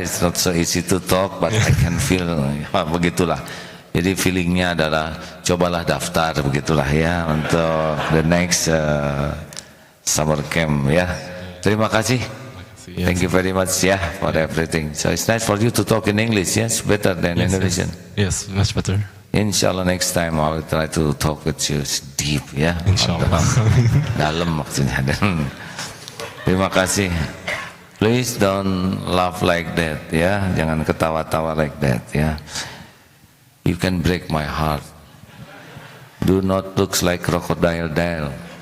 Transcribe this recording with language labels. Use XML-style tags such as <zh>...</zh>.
<en>It's not so easy to talk, but I can feel.</en> <id>Begitulah. Jadi feelingnya adalah cobalah daftar, begitulah ya, untuk</id> <en>the next summer camp</en> <id>ya. Terima kasih.</id> <en>Thank you very much ya for everything. So it's nice for you to talk in English, yes, better than Indonesian. Yes, much better. Inshallah next time I will try to talk with you deep ya.</en> <ar>Inshallah.</ar> <id>Dalam maksudnya. Terima kasih.</id> <en>Please don't laugh like that, ya.</en> <id>Jangan ketawa-tawa</id> <en>like that, ya. You can break my heart. Do not looks like crocodile Dale.</en>